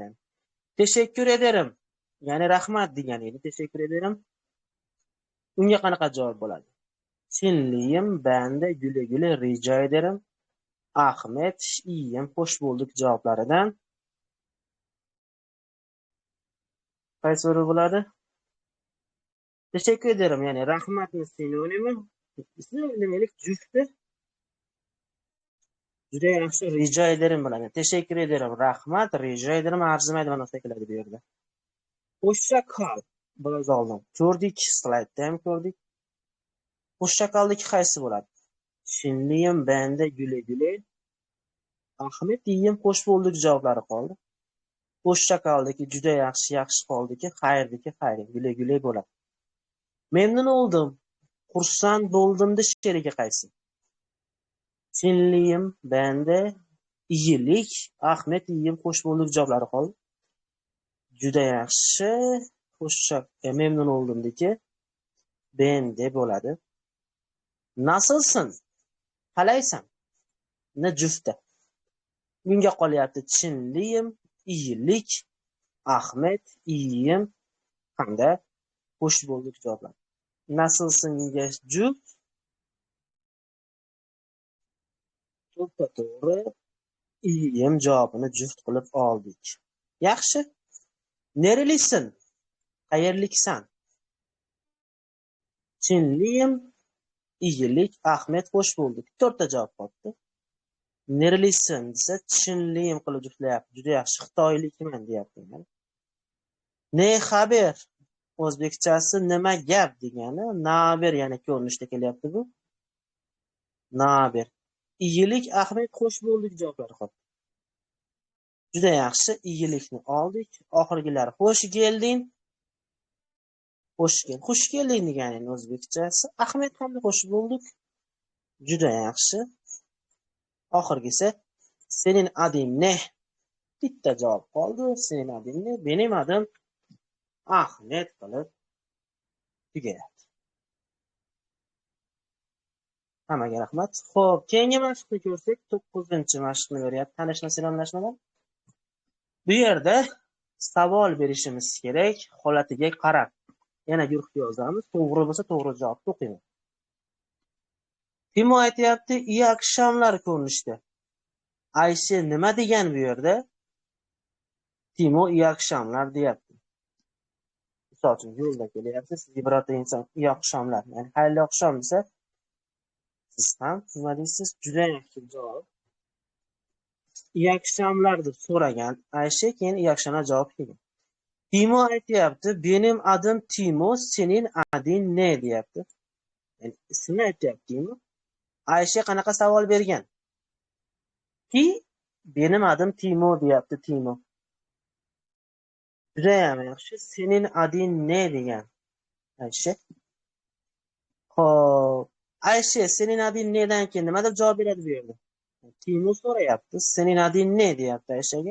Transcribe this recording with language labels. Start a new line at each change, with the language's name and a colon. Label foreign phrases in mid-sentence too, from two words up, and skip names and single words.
Turkish: Teşekkür ederim.
Uzbek: Ya'ni rahmat degani edi.
Turkish: Teşekkür ederim.
Uzbek: Unga qanaqa javob bo'ladi?
Turkish: Sinliyim, ben de güle güle rica ederim.
Uzbek: Ahmet,
Turkish: iyiyim, hoş bulduk
Uzbek: cavoblaridan qaysi biri bo'ladi?
Turkish: Teşekkür ederim.
Uzbek: Yani rahmatni sinonimi. Demek jufti. Juda yaxshi,
Turkish: rica ederim bilan. Teşekkür ederim,
Uzbek: rahmat,
Turkish: rica ederim
Uzbek: arzimaydi mana shunday keladi bu yerda.
Turkish: Hoşça kal.
Uzbek: Biroz oldin ko'rdik, slaydda ham ko'rdik. Hoşça kaldagi qaysi bo'ladi?
Turkish: Sinliyim, ben de güle güle.
Uzbek: Ahmet,
Turkish: iyiyim, hoş bulduk
Uzbek: javoblari qoldi. Hoşça kaldagi juda yaxshi, yaxshi qoldiki, xayrdiki, xayr,
Turkish: güle güle bo'ladi. Memnun oldum.
Uzbek: Xursand bo'ldimda sherigi qaysi?
Turkish: Sinliyim, ben de iyilik, Ahmet, iyiyim, hoş bulduk
Uzbek: javoblari qoldi. Juda yaxshi, memnun oldimdiki, ben de bo'ladi.
Turkish: Nasılsın? Qalaysan?
Uzbek: Ne jufti. Bunga qolyapti chinliyim,
Turkish: iyilik, Ahmet, iyiyim hamda hoş bulduk javoblar. Nasılsın juft?
Uzbek: To'ppa-to'g'ri iyiyim javobini juft qilib oldik. Yaxshi.
Turkish: Nerelisin? Qayerliksan? Chinliyim, iyilik, Ahmet, hoş bulduk.
Uzbek: 4 ta javob qoldi. Nerelisin desa chinliyim qilib juftlayapti. Juda yaxshi, xitoylikman deyapti. Ne xabar? O'zbekchasi nima gap degani, naber ya'ni ko'rinishda kelyapti bu.
Turkish: Naber. İyilik, Ahmet, hoş bulduk
Uzbek: javoblari qoldi. Juda yaxshi, iyilikni oldik. Oxirgilar
Turkish: hoş geldin.
Uzbek: Xush kelding degani o'zbekchasi.
Turkish: Ahmet hamda hoş bulduk.
Uzbek: Juda yaxshi. Oxirgisi
Turkish: senin adin ne?
Uzbek: Bitta javob qoldi.
Turkish: Senin adin ne? Benim adım Ahmet
Uzbek: qilib tugayapti. Hammaga rahmat. Xo'p, keyingi mashqni ko'rsak, 9-mashqni ko'ryapti. Tanishma salomlashmadan. Bu yerda savol berishimiz kerak, holatiga qarab. Yana guruhga yozamiz. To'g'ri bo'lsa to'g'ri javobni o'qiymiz. Timo aytayapti,
Turkish: "İyi akşamlar" ko'rinishda.
Uzbek: Ayşe nima degan bu yerda? Timo
Turkish: "iyi akşamlar"
Uzbek: deyapti. Misol uchun yo'lda kelyapsiz, sizga birorta inson
Turkish: "iyi akşamlar",
Uzbek: ya'ni xayrli oqshom desa, siz ham nima deysiz? Juda yaxshi javob.
Turkish: "İyi akşamlar"
Uzbek: deb so'ragan Ayşe, keyin
Turkish: "iyi akşamlar"
Uzbek: javob kelgan. Timo aytayapti,
Turkish: "Benim adım Timo, senin adin ne?"
Uzbek: deyapti. Yani ismini aytayapti Timo. Ayşe qanaqa savol bergan?
Turkish: Ki benim adım Timo deyapti Timo.
Uzbek: Judayam yaxshi.
Turkish: Senin adin ne
Uzbek: degan Ayşe. Xo'p, Ayşe
Turkish: senin adin
Uzbek: nedan keyin nima deb javob beradi bu yerda? Timo so'rayapti,
Turkish: senin adin ne
Uzbek: deyapti Ayşe'ga.